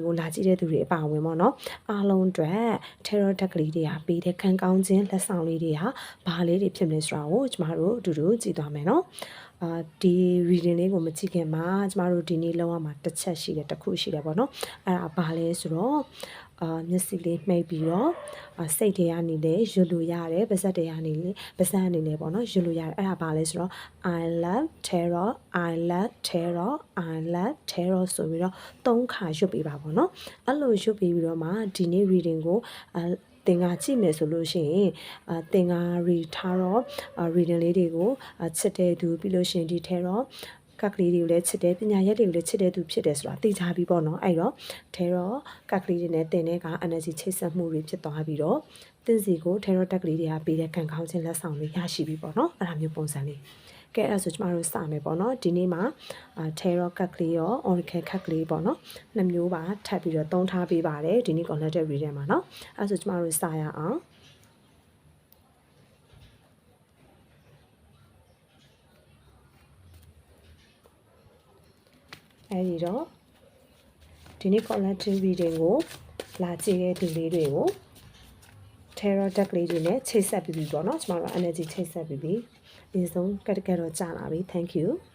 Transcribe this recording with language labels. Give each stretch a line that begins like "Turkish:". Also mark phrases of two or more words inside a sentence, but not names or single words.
Burmese: ကိုလာကြည့်တဲ့သူတွေအပါအဝင်ပေါ့နော်အားလုံးအတွက်
English: tarot deck
Burmese: လေးတွေကပေးတဲ့ခံကောင်းခြင်းလက်ဆောင်လေးတွေကဘာလေးတွေဖြစ်မလဲဆိုတာကိုကျမတို့အတူတူကြည့်သွားမယ်နော်ဒီ reading လေးကိုမကြည့်ခင်မှာကျမတို့ဒီနေ့လောက်ရမှာတစ်ချက်ရှိတယ်တစ်ခုရှိတယ်ပေါ့နော်အဲ့ ဒါဘာလဲဆိုတော့မျက်စိလေးမှိတ်ပြီးတော့စိတ်တွေကနေလည်းရွတ်လို့ရတယ်ပါးစပ်တွေကနေလည်းပါးစပ်အနေနဲ့ပေါ့နော်ရွတ်လို့ရတယ်အဲ့ဒါဘာလဲဆိုတော့
English: I love tarot I love tarot
Burmese: I love tarot ဆိုပြီးတော့ 3ခါရွတ်ပေးပါပေါ့နော်အဲ့လိုရွတ်ပေးပြီးတော့မှဒီနေ့ reading ကိုသင်္ကာကြည့်မယ်ဆိုလို့ရှိရင်သင်္ကာ read ထားတော့ reading လေးတွေကိုချ စ်တဲ့သူပြီးလို့ရှိရင်ဒီ tarotကကလေးတွေကိုလည်းချစ်တယ်ပညာရက်တွေကိုလည်းချစ်တဲ့သူဖြစ်တယ်ဆိုတာသိကြပြီပေါ့နော်အဲ့တော့ tarot ကကလေးတွေနဲ့တင်တဲ့က energy ချိတ်ဆက်မှုတွေဖြစ်သွားပြီးတော့တင်စီကို tarot တက်ကလေးတွေကပေးတဲ့ကံကောင်းခြင်းလက်ဆောင်တွေရရှိပြီပေါ့နော်အဲ့ဒါမျိုးပုံစံလေးကဲအဲ့ဆိုကျမတို့စမယ်ပေါ့နော်ဒီနေ့မှာtarot ကကလေးရော oracle ကကလေးပေါ့နော်နှစ်မျိုးပါထပ်ပြီးတော့သုံးထားပေးပါတယ်ဒီနေ့
English: collective reading
Burmese: မှာနော်အဲ့ဆိုကျမတို့စရအောင် အဲဒီတော့ဒီနေ့
English: collective reading
Burmese: ကိုလာကြည့်တဲ့သူလေးတွေကို
English: tarot deck
Burmese: လေးတွေနဲ့ချိတ်ဆက်ပြီးပြီပေါ့နော်ကျမတို့ energy ချိတ်ဆက်ပြီးပြီအရင်ဆုံးကတ်တော့ကြာလာပြီ
English: thank you